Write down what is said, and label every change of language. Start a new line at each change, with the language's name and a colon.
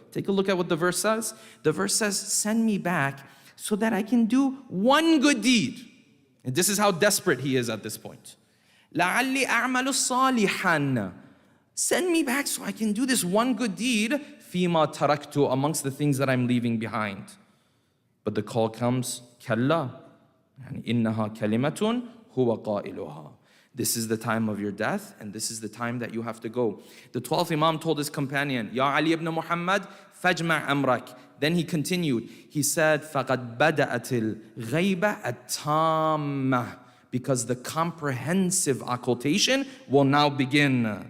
English: Take a look at what the verse says. The verse says, send me back so that I can do one good deed. And this is how desperate he is at this point.
Arabic: لَعَلِّ أَعْمَلُ صَالِحًا.
English: Send me back so I can do this one good deed,
Arabic: فِيمَا تَرَكْتُ,
English: amongst the things that I'm leaving behind. But the call comes,
Arabic: كَلَّا إِنَّهَا كَلِمَةٌ هُوَ قَائِلُهَا.
English: This is the time of your death, and this is the time that you have to go. The 12th Imam told his companion, Ya Ali ibn Muhammad,
Arabic: فَجْمَعْ أَمْرَكَ.
English: Then he continued, he said,
Arabic: فَقَدْ بَدَأَتِ الْغَيْبَةِ التَّامَّةِ.
English: Because the comprehensive occultation will now begin.